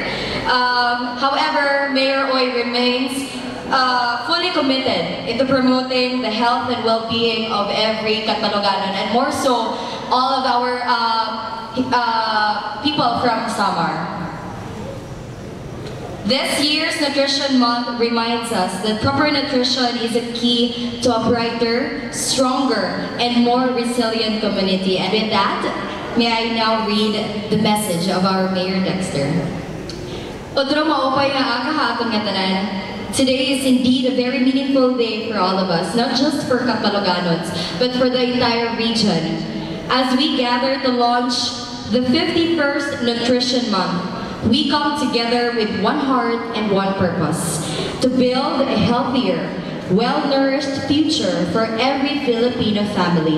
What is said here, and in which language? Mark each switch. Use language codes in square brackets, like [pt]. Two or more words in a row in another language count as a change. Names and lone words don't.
[en] However, Mayor Uy remains fully committed into promoting the health and well-being of every Catbaloganon, and more so, all of our people from Samar. This year's Nutrition Month reminds us that proper nutrition is a key to a brighter, stronger, and more resilient community. And with that, may I now read the message of our Mayor Dexter. [war] Otro maupay nga akahatong nga tanan. [en] Today is indeed a very meaningful day for all of us, not just for Catbaloganons, but for the entire region. As we gather to launch the 51st Nutrition Month, we come together with one heart and one purpose, to build a healthier, well-nourished future for every Filipino family.